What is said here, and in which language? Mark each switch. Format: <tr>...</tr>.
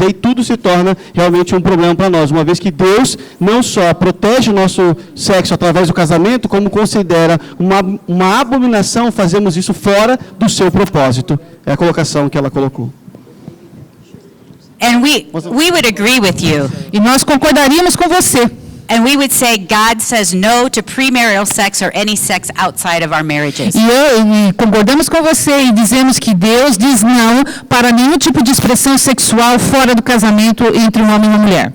<pt>E aí tudo se torna realmente um problema para nós, uma vez que Deus não só protege o nosso sexo através do casamento, como considera uma abominação fazermos isso fora do seu propósito. É a colocação que ela colocou.</pt> <en>And we would agree with you.</en> <pt>E nós concordaríamos com você.</pt> <en>And we would say God says no to premarital sex or any sex outside of our marriages.</en> <pt>E concordamos com você e dizemos que Deus diz não para nenhum tipo de expressão sexual fora do casamento entre um homem e uma mulher.</pt>